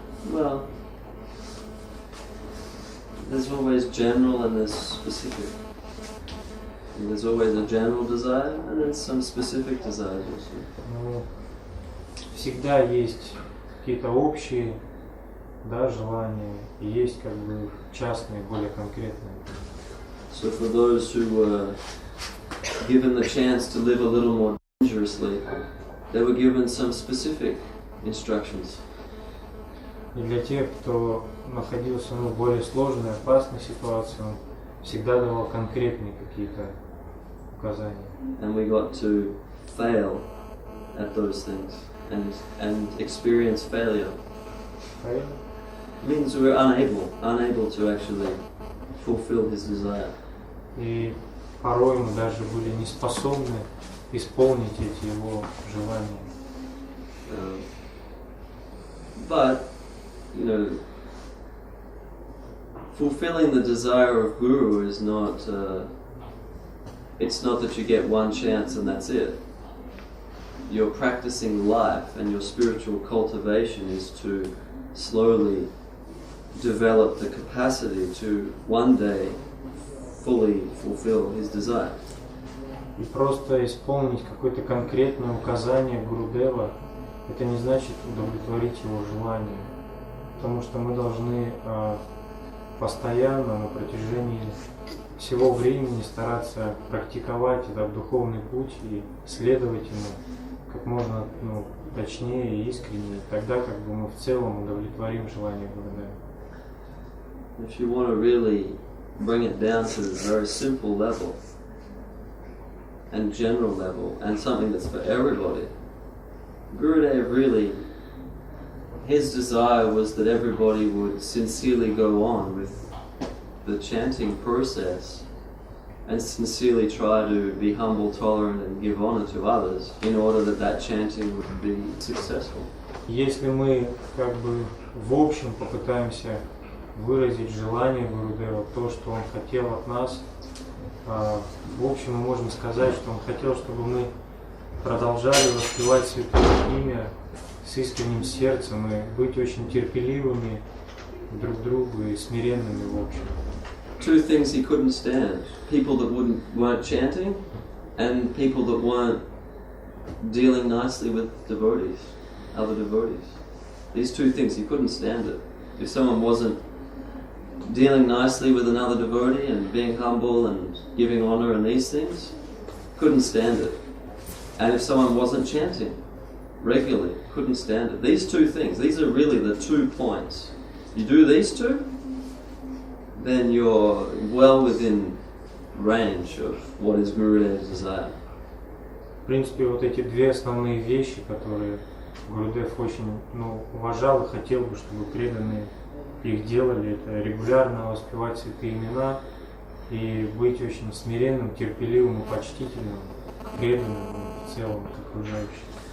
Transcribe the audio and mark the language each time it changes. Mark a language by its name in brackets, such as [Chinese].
[English] Well, there's always general and there's specific. And there's always a general desire and then some specific desires also. [Russian] Ну, всегда есть какие-то общие, да, желания, и есть как бы частные, более конкретные. [English] So for those who were given the chance to live a little more dangerously, they were given some specific instructions. [Russian] И для тех, кто находился в более сложной, опасной ситуации, он всегда давал конкретные какие-то указания. [English] And we got to fail at those things and experience failure. [Russian] Правильно? [English] It means we're unable to actually fulfill his desire. [Russian] И порой мы даже были не способны исполнить эти его желания. [English] But, you know, fulfilling the desire of Guru is not, it's not that you get one chance and that's it. Your practicing life and your spiritual cultivation is to slowly develop the capacity to one day fully fulfill his desire. [Russian] И просто исполнить какое-то конкретное указание Гурудева, это не значит удовлетворить его желание. Потому что мы должны постоянно на протяжении всего времени стараться практиковать этот духовный путь и следовать ему как можно точнее и искреннее. Тогда как бы мы в целом удовлетворим желание Гурудева. [English] If you want to really bring it down to a very simple level and general level and something that's for everybody, Gurudev really, his desire was that everybody would sincerely go on with the chanting process and sincerely try to be humble, tolerant and give honor to others in order that that chanting would be successful. [Russian] Если мы как бы в общем попытаемся выразить желание Гурудева, то, что он хотел от нас, в общем мы можем сказать, что он хотел, чтобы мы продолжали воспевать Святое Имя с искренним сердцем и быть очень терпеливыми друг к другу и смиренными в общем. [English] Two things he couldn't stand: people that weren't chanting, and people that weren't dealing nicely with devotees, other devotees. These two things, he couldn't stand it. If someone wasn't dealing nicely with another devotee and being humble and giving honor and these things, couldn't stand it. And if someone wasn't chanting regularly, couldn't stand it. These two things, these are really the 2 points. You do these two, then you're well within range of what is Gurudev's desire. [Russian] В принципе, вот эти две основные вещи, которые Гурудев очень уважал и хотел бы, чтобы преданные их делали, это регулярно воспевать святые имена и быть очень смиренным, терпеливым и почтительным, преданным в целом к окружающим.